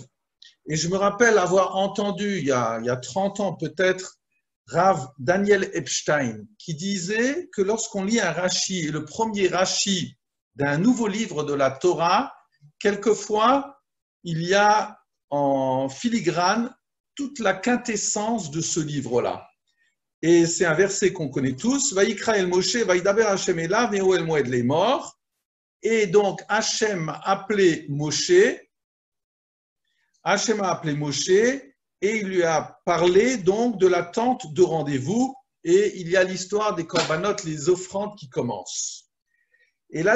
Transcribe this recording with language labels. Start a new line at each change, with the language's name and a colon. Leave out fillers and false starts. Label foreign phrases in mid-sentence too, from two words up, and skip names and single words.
French: Et je me rappelle avoir entendu, il y a 30 ans peut-être, Rav Daniel Epstein, qui disait que lorsqu'on lit un Rashi, et le premier Rashi d'un nouveau livre de la Torah, quelquefois, il y a en filigrane toute la quintessence de ce livre-là. Et c'est un verset qu'on connaît tous,
Hebrew: ויקרא אל משה וידבר השם אליו מאהל מועד לאמר.
French: Et donc, Hashem a appelé Moshe, et il lui a parlé donc de la tente de rendez-vous, et il y a l'histoire des korbanot, les offrandes qui commencent.